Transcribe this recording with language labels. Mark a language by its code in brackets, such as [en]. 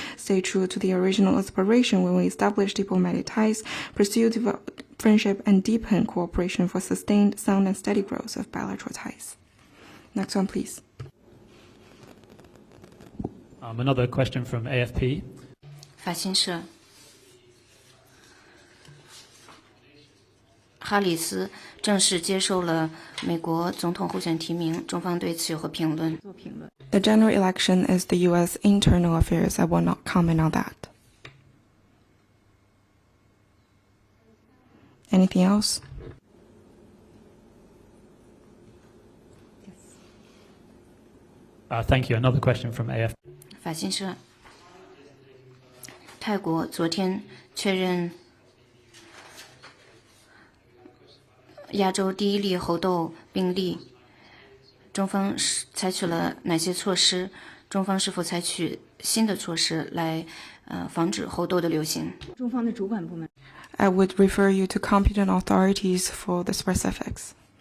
[en] Stay true to the original aspiration when we establish diplomatic ties, pursue friendship, and deepen cooperation for sustained, sound, and steady growth of bilateral ties. Next one, please. Another question from AFP. [zh] 法新社哈里斯正式接受了美国总统候选提名，中方对此有何评论？做评论。 [en] The general election is the U.S. internal affairs. I will not comment on that. Anything else? Thank you. Another question from AFP. [zh] 法新社泰国昨天确认亚洲第一例猴痘病例，中方采取了哪些措施？中方是否采取新的措施来防止猴痘的流行？中方的主管部门。 [en] I would refer you to competent authorities for the specifics.